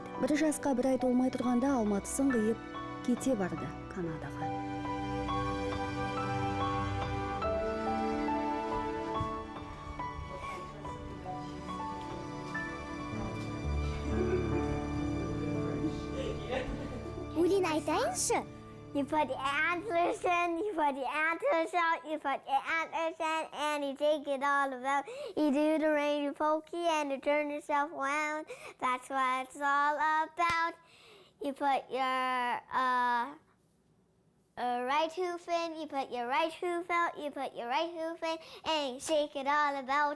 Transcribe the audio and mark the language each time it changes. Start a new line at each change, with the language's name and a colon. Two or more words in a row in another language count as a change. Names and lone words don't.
Kazakh: 1 жасқа 1 ай толмай тұрғанда алматысын қиып кете барды Канадаға. Өлең айтайыншы?
English: You put your antlers in, you put your antlers out, you put your antlers in, and you take it all about. You do the rainy pokey and you turn yourself around. That's what it's all about. You put your right hoof in, you put your right hoof out, you put your right hoof in, and you shake it all about.